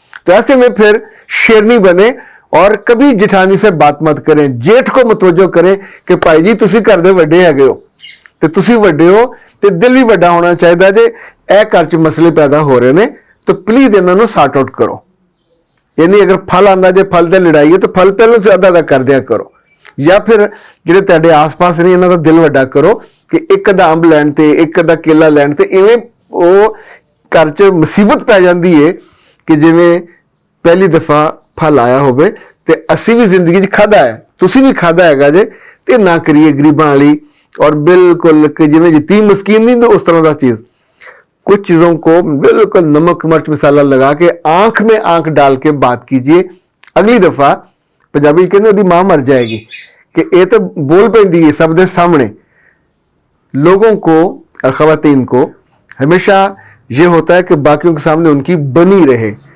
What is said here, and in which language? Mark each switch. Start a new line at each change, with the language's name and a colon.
Urdu: تو ایسے میں پھر شیرنی بنے اور کبھی جٹھانی سے بات مت کریں، جیٹھ کو متوجہ کریں کہ
Punjabi: بھائی جی تسی گھر دے وڈے ہیگے ہو تے تسی وڈے ہو تے دل بھی وڈا ہونا چاہیے جے اے گھر چ مسئلے پیدا ہو رہے نے تو پلیز انہاں نوں سارٹ آؤٹ کرو. یعنی اگر پھل آندا جے پھل تے لڑائی ہے تو پھل پہلے سے آدھا کر دیا کرو، یا پھر جڑے تہاڈے آس پاس نے انہاں دا دل وڈا کرو کہ ایک ادا امب لین تے ایک ادا کیلا لین تے ایویں او گھر چ مصیبت پی جاندی ہے کہ جویں پہلی دفعہ پھل آیا ہوئے تے اسی بھی زندگی چ کھادا ہے، تسی بھی کھادا ہے گا جے، تے نہ کریے غریباں والی اور بالکل کہ جویں یتیم مسکین نہیں تو اس طرح دا چیز.
Urdu: کچھ چیزوں کو بالکل نمک مرچ مسالہ لگا کے آنکھ میں آنکھ ڈال کے بات کیجئے.
Punjabi: اگلی دفعہ پنجابی کہنے دی ماں مر جائے گی کہ اے تو بول پیندی ہے سب دے سامنے.
Urdu: لوگوں کو اور خواتین کو ہمیشہ یہ ہوتا ہے کہ باقیوں کے سامنے ان کی بنی رہے.